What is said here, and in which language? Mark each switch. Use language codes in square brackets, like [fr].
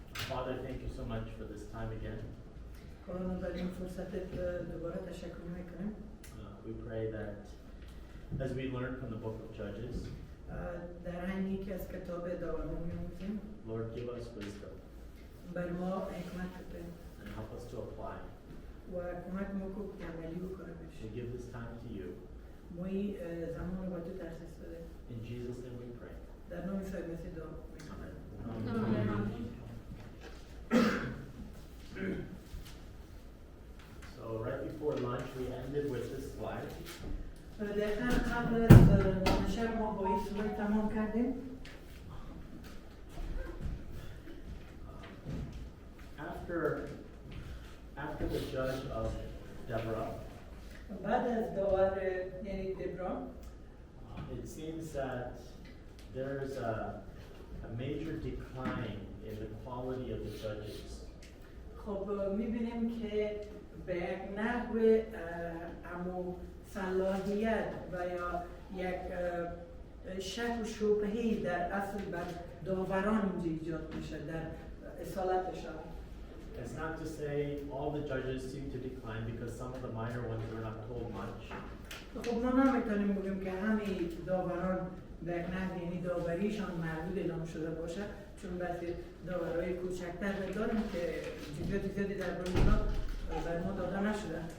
[en] Father, thank you so much for this time again. [fa] خداوند برای این فرصت دوباره تشکر میکنیم. [en] We pray that as we learn from the book of Judges, [fa] در حینی که از کتاب داوران می‌آموزیم، [en] Lord, give us wisdom [fa] بر ما حکمت بده [en] and help us to apply. [fa] و کمک ما کنه که عملی بکنیم. [en] We give this time to you. [fa] ما این زمان رو با تو تخصیص بده. [en] In Jesus' name we pray. [fa] در نام عیسی مسیح دعا می‌کنم. [en] So right before lunch, we ended with this slide. [fa] دقیقاً قبل از شب ما با این سوال تمام کردیم. [en] After the judge of Deborah, [fa] بعد از داور یعنی دبران، [en] it seems that there's a major decline in the quality of the judges. [fa] خب می‌بینیم که به یک نحو امو صلاحیت و یا یک شک و شبهه‌ای در اصل بر داوران اینجا ایجاد میشه در اصالتشان. [en] It's not to say all the judges seem to decline because some of the minor ones were not told much. [fa] خب ما نمیتونیم بگیم که همه داوران به یک نحو یعنی داوریشان محدود اعلام شده باشه، چون بعضی داورای کوچکتر داریم که جزئیات زیادی در باره اونا بر ما داده نشده.